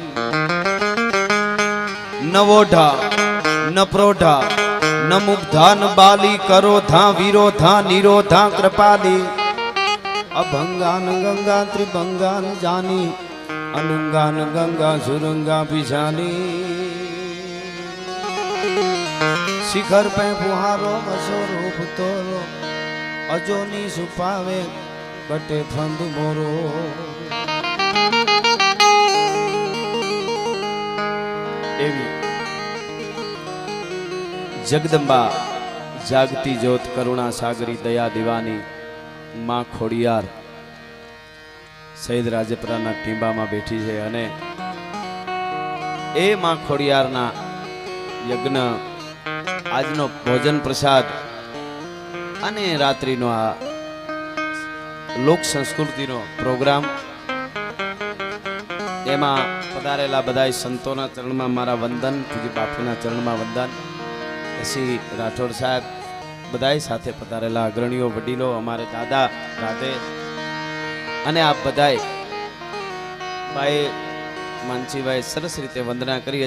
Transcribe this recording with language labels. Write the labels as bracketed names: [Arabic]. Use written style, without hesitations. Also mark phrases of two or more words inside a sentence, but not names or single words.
[Hindi] न वोढा न प्रोढा न मुग्धा न बाली, करोधा विरोधा निरोधा कृपाली। अभंगान गंगा त्रिभंगान जानी, अनुंगान गंगा सुरंगा पिछानी। शिखर पे फुहारो स्वरूप तोरो, अजोनी सुपावे कटे फंद मोरो। [Gujarati] એવી જગદંબા જાગતી જ્યોત કરુણા સાગરી દયા દીવાની માં ખોડિયાર શહીદ રાજપરાના ટીંબામાં બેઠી છે અને એ માં ખોડિયારના યજ્ઞ આજનો ભોજન પ્રસાદ અને રાત્રિનો આ લોક સંસ્કૃતિનો પ્રોગ્રામ એમાં પધારેલા બધાય સંતોના ચરણમાં મારા વંદન, પૂજ્ય બાપુના ચરણમાં વંદન, પછી રાઠોડ સાહેબ બધાય સાથે પધારેલા અગ્રણીઓ વડીલો, અમારે દાદા રાધે અને આપ બધાય ભાઈ માનસીભાઈ સરસ રીતે વંદના કરી.